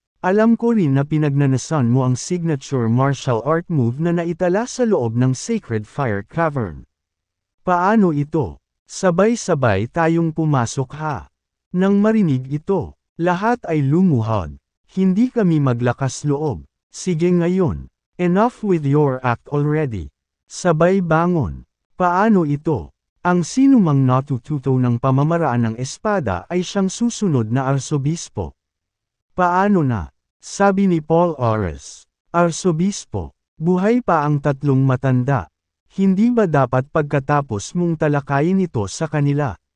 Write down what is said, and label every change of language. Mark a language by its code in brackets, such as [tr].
[tl] Alam ko rin na pinagnanasan mo ang signature martial art move na naitala sa loob ng Sacred Fire Cavern. Paano ito? Sabay-sabay tayong pumasok ha. Nang marinig ito, lahat ay lumuhod. Hindi kami maglakas loob. Sige ngayon. [en] Enough with your act already. [tl] Sabay bangon. Paano ito? Ang sinumang natututo ng pamamaraan ng espada ay siyang susunod na arsobispo. Paano na? Sabi ni Paul Ores. Arsobispo, buhay pa ang tatlong matanda. Hindi ba dapat pagkatapos mong talakayin ito sa kanila?